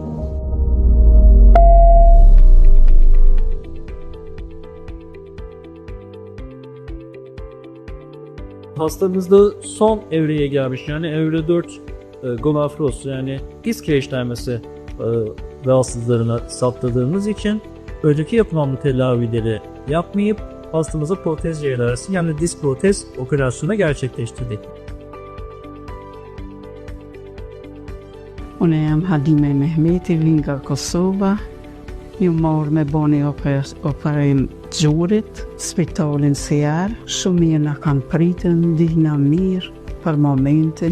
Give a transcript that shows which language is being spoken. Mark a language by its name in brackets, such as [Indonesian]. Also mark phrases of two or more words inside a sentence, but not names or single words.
[Turkish] Hastamızda son evreye gelmiş, yani evre 4 gonafroz, yani diz kireçlenmesi rahatsızlarına saptadığımız için önceki yapılan bu tedavileri yapmayıp hastamıza protez cerrahisi, yani diz protez operasyonu gerçekleştirdik. [Albanian] Unë jam Hadime Mehmeti, vin nga Kosova. Ju morë me boni operim gjurit, spitalin Sjar. Shumë mirë na kanë pritën, ndihna mirë për momentin.